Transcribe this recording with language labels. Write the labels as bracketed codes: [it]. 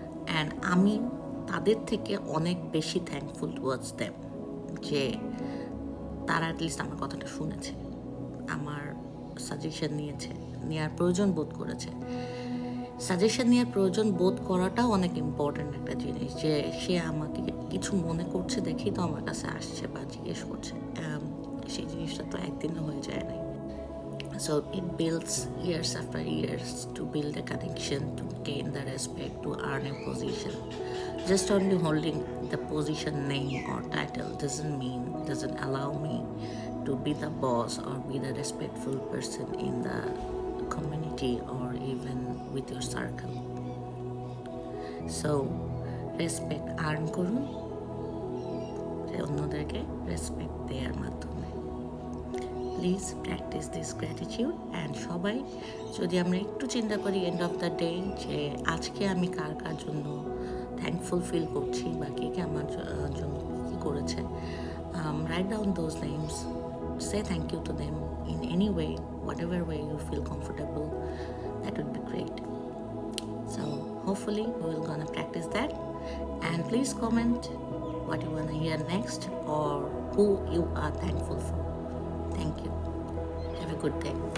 [bn] And আমি তাদের থেকে অনেক বেশি [en] thankful towards them [bn] যে তারা অ্যাটলিস্ট আমার কথাটা শুনেছে, আমার সাজেশন নেওয়ার প্রয়োজন বোধ করেছে। সাজেশন নেওয়ার প্রয়োজন বোধ করাটাও অনেক ইম্পর্ট্যান্ট একটা জিনিস, যে সে আমাকে কিছু মনে করছে দেখেই তো আমার কাছে আসছে বা জিজ্ঞেস করছে। সেই জিনিসটা তো একদিনে হয়ে যায় না। [en] So it builds years after years to build a connection, to gain the respect, to earn a position. Just only holding the position name or title doesn't allow me to be the boss or be the respectful person in the community or even with your circle. So respect earn [bn] করুন অন্যদেরকে respect দেওয়ার মাধ্যমে। [en] Please practice this gratitude. [bn] And সবাই যদি আমরা একটু চিন্তা করি [en] end of the day [bn] যে আজকে আমি কার কার জন্য থ্যাঙ্কফুল ফিল করছি বা কে কে আমার জন্য কী করেছে, [en] write down those names, say thank you to them in any way, whatever way you feel comfortable. That would be great. So hopefully we will gonna practice that, and please comment what you want to hear next or who you are thankful for. Thank you. Have a good day.